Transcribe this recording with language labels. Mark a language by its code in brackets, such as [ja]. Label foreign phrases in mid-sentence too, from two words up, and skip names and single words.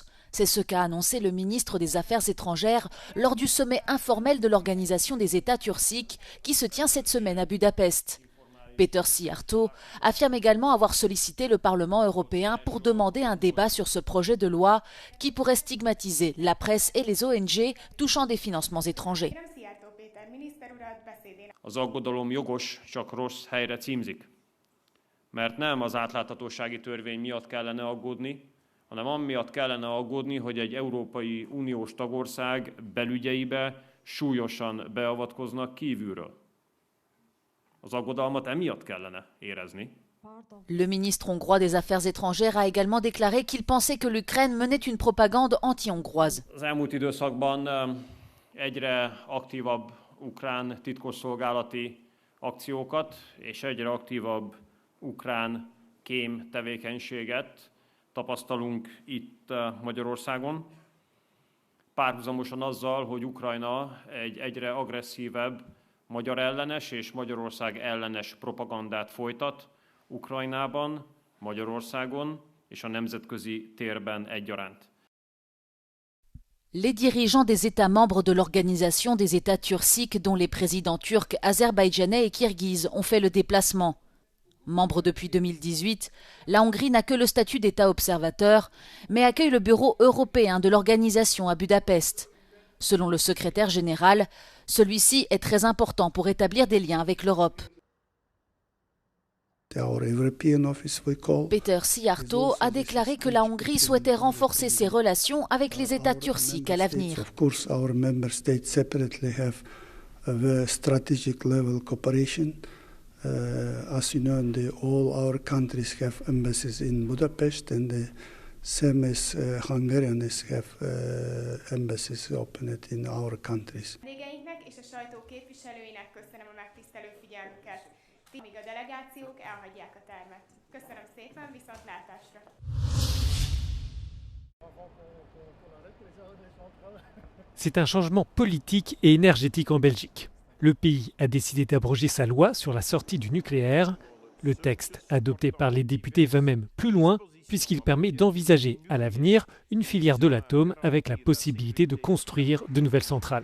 [fr] C'est ce qu'a annoncé le ministre des Affaires étrangères lors du sommet informel de l'Organisation des États turciques qui se tient cette semaine à Budapest. Péter Szijjártó affirme également avoir sollicité le Parlement européen pour demander un débat sur ce projet de loi qui pourrait stigmatiser la presse et les ONG touchant des financements étrangers. [hu] Az aggodalom jogos, csak rossz helyre címzik. Mert nem az átláthatósági törvény miatt kellene aggódni, hanem amiatt kellene aggódni, hogy egy Európai Uniós tagország belügyeibe súlyosan beavatkoznak kívülről. Az aggodalmat emiatt kellene érezni. [fr] Le ministre hongrois des Affaires étrangères a également déclaré qu'il pensait que l'Ukraine menait une propagande anti-hongroise. [hu] Az elmúlt időszakban egyre aktívabb ukrán titkosszolgálati akciókat és egyre aktívabb ukrán kém tevékenységet tapasztalunk itt Magyarországon. Párhuzamosan azzal, hogy Ukrajna egy egyre agresszívebb magyar ellenes és Magyarország ellenes propagandát folytat Ukrajnában, Magyarországon és a nemzetközi térben egyaránt. [fr] Les dirigeants des États membres de l'Organisation des États turciques, dont les présidents turcs, azerbaïdjanais et kirghizes, ont fait le déplacement. Membre depuis 2018, la Hongrie n'a que le statut d'État observateur, mais accueille le bureau européen de l'organisation à Budapest. Selon le secrétaire général, celui-ci est très important pour établir des liens avec l'Europe. Péter Szijjártó a déclaré que la Hongrie souhaitait renforcer ses relations avec les États turciques à l'avenir. [en] As you know, all our countries have embassies in Budapest, and the same as Hungarians have embassies opened in our countries. [hu] Vendégeinknek és a sajtó képviselőinek köszönöm a megtisztelő figyelmüket. Míg a delegációk elhagyják a termet. Köszönöm szépen, viszontlátásra! [fr] C'est un changement politique et énergétique en Belgique. Le pays a décidé d'abroger sa loi sur la sortie du nucléaire. Le texte adopté par les députés va même plus loin puisqu'il permet d'envisager à l'avenir une filière de l'atome avec la possibilité de construire de nouvelles centrales.